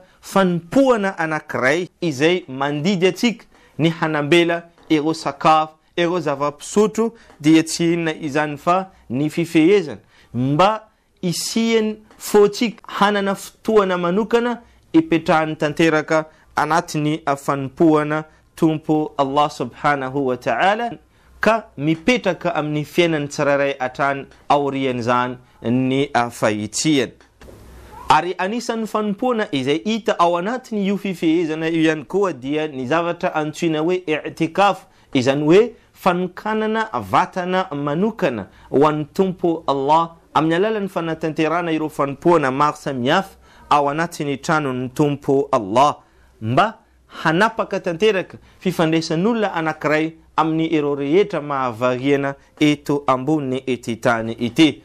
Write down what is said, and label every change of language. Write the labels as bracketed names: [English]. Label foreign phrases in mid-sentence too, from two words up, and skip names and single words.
[Malagasy] fanompoana anankiray izay mandidy atsika ny hanambela ireo sakafo, ireo zava-pisotro, dia tsy inona izany fa ny fifehezana mba isiany fotsika hanana fotoana manokana ipetrahany tanteraka anatiny fanompoana tompo [Arabic] الله سبحانه وتعالى, [Malagasy] ka mipetraka amin'ny fiainany tsiraray atrany aorian'izany ny fahitiany. Ary anisan'ny fanompoana izay hita ao anatiny io fifehezana io ihany koa dia ny zavatra antsoina hoe i'tikaf, izany hoe fanokanana vatana manokana ho an'ny tompo Allah amin'ny alalan'ny fanatanterana ireo fanompoana maro samihafa ao anatiny tranon'ny tompo Allah, mba hanapaka tanteraka fifandraisan'olona anankiray amin'ny ireo rehetra mahavariana eto ambony ety tany ity.